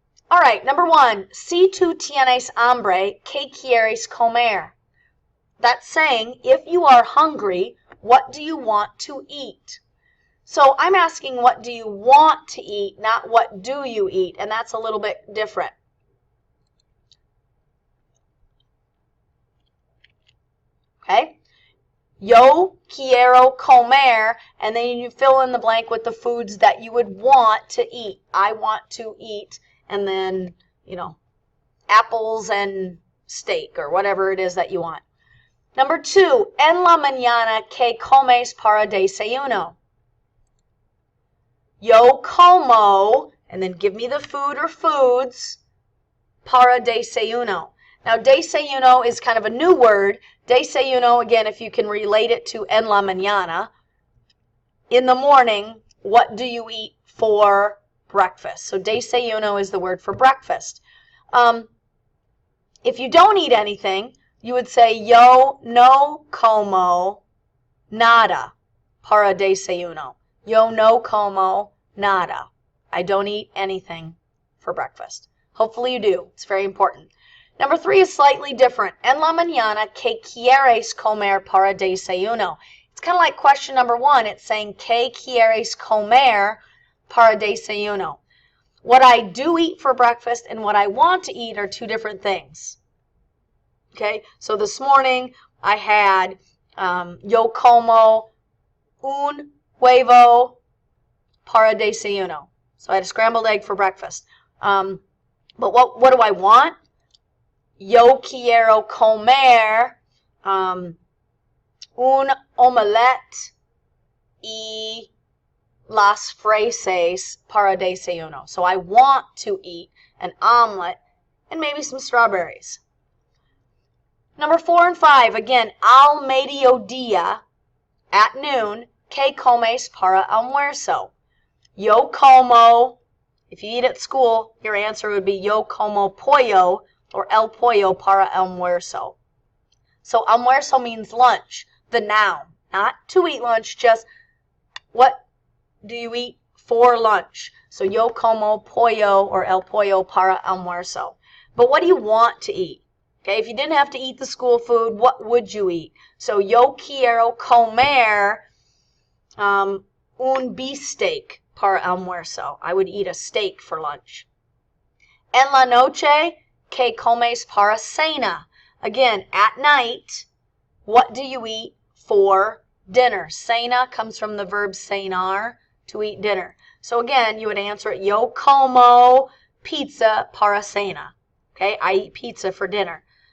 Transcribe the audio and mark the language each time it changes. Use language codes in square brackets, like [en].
[en] All right, number 1, [es] si tú tienes hambre, ¿qué quieres comer? [en] That's saying, if you are hungry, what do you want to eat? So I'm asking, what do you want to eat, not what do you eat, and that's a little bit different. Okay? [es] Yo quiero comer, [en] and then you fill in the blank with the foods that you would want to eat. I want to eat, and then, apples and steak or whatever it is that you want. Number 2, [es] en la mañana, ¿qué comes para desayuno? Yo como, [en] and then give me the food or foods, [es] para desayuno. [en] Now, desayuno is kind of a new word. Desayuno, again, if you can relate it to [es] en la mañana, [en] in the morning, what do you eat for breakfast? So desayuno is the word for breakfast. If you don't eat anything, you would say [es] yo no como nada para desayuno. Yo no como nada. [en] I don't eat anything for breakfast. Hopefully you do. It's very important. Number 3 is slightly different. [es] En la mañana, ¿qué quieres comer para desayuno? [en] It's kind of like question number 1. It's saying, [es] ¿qué quieres comer para desayuno? [en] What I do eat for breakfast and what I want to eat are two different things. Okay, so this morning I had [es] yo como un huevo para desayuno. [en] So I had a scrambled egg for breakfast. But what do I want? [es] Yo quiero comer un omelette y las fresas para desayuno. [en] So I want to eat an omelet and maybe some strawberries. Number 4 and 5, again, [es] al mediodía, [en] at noon, [es] ¿qué comes para almuerzo? Yo como, [en] if you eat at school, your answer would be [es] yo como pollo [en] or [es] el pollo para almuerzo. [en] So almuerzo means lunch, the noun, not to eat lunch, just what do you eat for lunch? So [es] yo como pollo [en] or [es] el pollo para almuerzo. [en] But what do you want to eat? Okay, if you didn't have to eat the school food, what would you eat? [es] So yo quiero comer un beefsteak para almuerzo. [en] I would eat a steak for lunch. [es] En la noche, ¿qué comes para cena? [en] Again, at night, what do you eat for dinner? Cena comes from the verb cenar, to eat dinner. So again, you would answer it, [es] yo como pizza para cena. [en] Okay, I eat pizza for dinner.